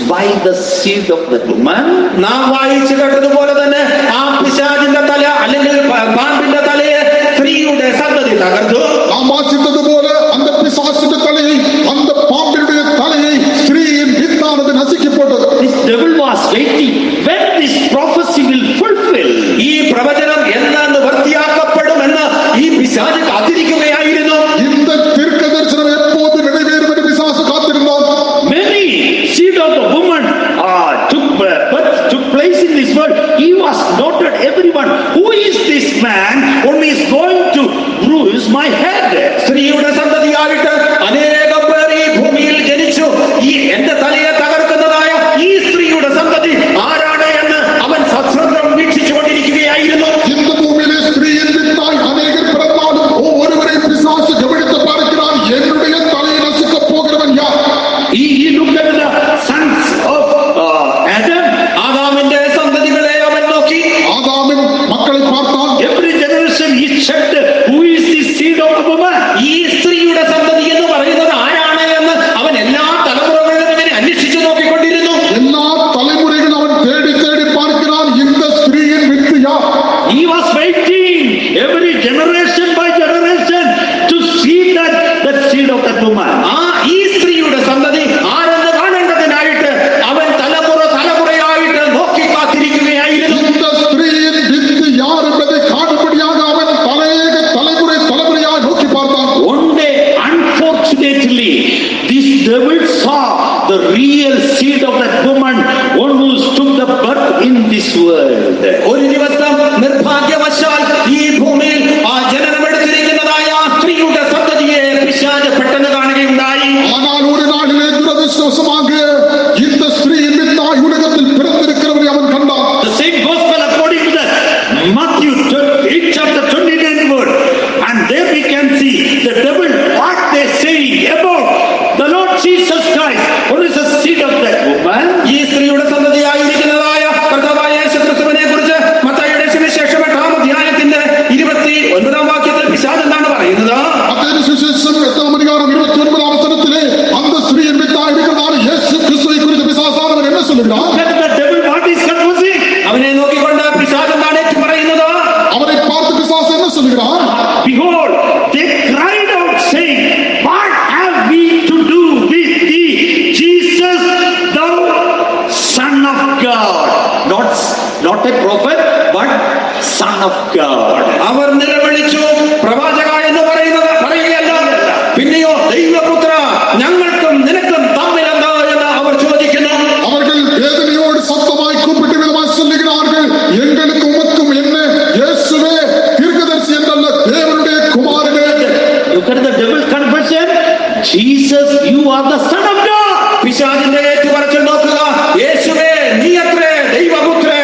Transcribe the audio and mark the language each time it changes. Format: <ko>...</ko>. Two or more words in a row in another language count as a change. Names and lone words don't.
<en>the seed of that woman,</en> <ml>നാം വായിച്ചു കേട്ടതുപോലെ തന്നെ ആ പിശാചിന്റെ തല അല്ലെങ്കിൽ പാമ്പിന്റെ തലയെ സ്ത്രീയുടെ സന്തതി തകർത്തു.</ml> <ta>நாம் வாசித்தது போல அந்த பிசாசின் தலையை அந்த பாம்பினுடைய தலையை ஸ்திரீயின் வித்தானது நசுக்கி போட்டது.</ta> <en>this devil was waiting when this prophecy will fulfill.</en> <ml>ഈ പ്രവചനം എന്നാണ് വൃത്തിയാക്കപ്പെടുമെന്ന് ഈ പിശാച് കാത്തിരിക്കുകയായിരുന്നു.</ml> <ta>இந்த தீர்க்கதரிசனம் எப்போது நிறைவேறும் என்று பிசாசு காத்திருந்தான்.</ta> <en>Many seed of the woman took place in this world. He was noted, everyone, who is this man whom is going to bruise my head?</en> <ml>സ്ത്രീയുടെ സന്തതിയായിട്ട് അനേകം പേർ ഈ ഭൂമിയിൽ ജനിച്ചു. ഈ എന്റെ തലയെ തകർക്കുന്നതായ ഈ സ്ത്രീയുടെ സന്തതി ആരാണ് എന്ന് അവൻ സശ്രദ്ധം വീക്ഷിച്ചു കൊണ്ടിരിക്കുകയായിരുന്നു.</ml> <ta>இந்த பூமியிலே ஸ்திரீயின் வித்தாய் அநேகர் பிறந்தாலும் ஒவ்வொருவரையும் பிசாசு கவனித்து பார்க்கிறான். என்னுடைய தலையை நசுக்கப் போகிறவன் யார்?</ta> <en>He looked at the sons of Adam.</en> <ml>ആദാമിന്റെ സന്തതികളെ അവൻ നോക്കി.</ml> <ta>ஆதாமின் மக்களை பார்த்தான்.</ta> <en>Every generation he checked, who is the seed of the woman?</en> <ml>ഈ സ്ത്രീയുടെ സന്തതി എന്ന് പറയുന്നത് ആരാണ് എന്ന് അവൻ എല്ലാ തലമുറകളിലും ഇങ്ങനെ അന്വേഷിച്ചു നോക്കിക്കൊണ്ടിരുന്നു.</ml> <ta>எல்லா தலைமுறைகளும் அவன் தேடி தேடி பார்க்கிறான். இந்த ஸ்திரீயின் வித்து யார்?</ta> <en>He was waiting every generation by generation to see that seed of that woman.</en> <ml>ഈ സ്ത്രീയുടെ സന്തതി ആരെന്ന് കാണേണ്ടതിനായിട്ട് അവൻ തലമുറയായിട്ട് നോക്കി കാത്തിരിക്കുകയായിരുന്നു.</ml> <ta>இந்த ஸ்திரீயின் வித்து யார் என்பதை காணும்படியாக அவன் தலைமுறையாக நோக்கி பார்த்தான்.</ta> <en>One day, unfortunately, this devil saw the real seed of that woman, one who took the birth in this world.</en> <ml>ഒരു ദിവസം നിർഭാഗ്യവശാൽ ഈ ഭൂമിയിൽ ആ ജനനമെടുത്തിരിക്കുന്നതായ ആ സ്ത്രീയുടെ സന്തതിയെ പിശാച് പെട്ടെന്ന് കാണുകയുണ്ടായി.</ml> <ta>ஆனால் ஒரு நாளிலே துரதிர்ஷ்டவசமாக இந்த ஸ்திரீயின் வித்தாய் உலகத்தில் பிறந்திருக்கிறவரை அவன் கண்டான்.</ta> <en>The same gospel according to the Matthew 8 chapter 29 word, and there we can see the devil what they say about the Lord Jesus Christ, who is the seed of that woman.</en> <ml>ഈ സ്ത്രീയുടെ സന്തതിയായിരിക്കുന്നതായ കർത്താവായ യേശുക്രിസ്തുവിനെ കുറിച്ച് മത്തായിയുടെ സുവിശേഷം 8-ാം അധ്യായത്തിന്റെ 29-ാം വാക്യത്തിൽ പിശാച് എന്താണ് പറയുന്നത്?</ml> <ta>மத்தேயு சுவிசேஷம் 8-ஆம் அதிகாரம் 29-ஆம் வசனத்திலே அந்த ஸ்திரீயின் வித்தாய் இருக்கிறதான இயேசு கிறிஸ்துவை குறித்து பிசாசானவன் என்ன சொல்லுகிறான்?</ta> <en>Look at the devil what is confessing.</en> <ml>അവനെ നോക്കിക്കൊണ്ട് പിശാച് എന്താണ് ഏറ്റു പറയുന്നത്?</ml> <ta>அவனை பார்த்து பிசாசு என்ன சொல்லுகிறான்?</ta> <en>Behold, they cried out saying, what have we to do with thee, Jesus, thou Son of God? Not a prophet, but Son of God.</en> <ml>അവർ നിലവിളിച്ചു. പ്രവാചക എന്ന് പറയുകയല്ല, പിന്നെയോ ദൈവപുത്ര, ഞങ്ങൾക്കും നിനക്കും തമ്മിലെന്താ എന്ന് അവർ ചോദിക്കുന്നു.</ml> <ta>அவர்கள் வேதனையோடு சத்தமாய் கூப்பிட்டு விதமாய் சொல்லுகிறார்கள், எங்களுக்கு உமக்கும் என்ன இயேசுவே தீர்க்கதரிசி என்றல்ல, தேவனுடைய குமாரனே.</ta> <en>Look at the devil's confession. Jesus, you are the Son of God.</en> <ml>പിശാചിന്റെ ഏറ്റുപറച്ചിൽ നോക്കുക. യേശുവേ, നീ അത്രേ ദൈവപുത്രൻ.</ml>